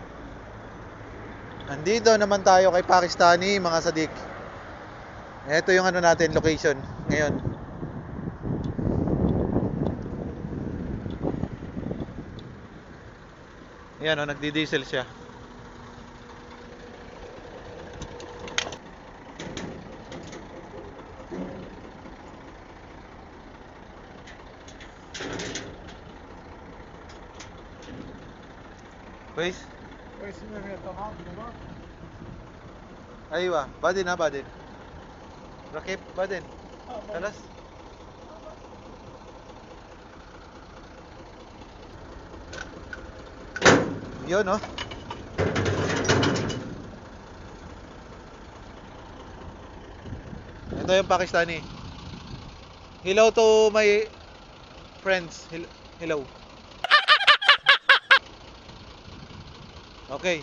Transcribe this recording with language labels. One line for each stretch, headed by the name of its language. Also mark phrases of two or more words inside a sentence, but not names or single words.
Filipino: Andito naman tayo kay Pakistani, mga sadik. Ito yung natin, location ngayon. Ayan nagdi-diesel siya.
Arabic: كويس كويس انه هي تمام تمام. ايوه بعدين ركب بعدين خلاص.
Filipino: Yun ito yung Pakistani.
English: Hello to my friends. Hello. Okay.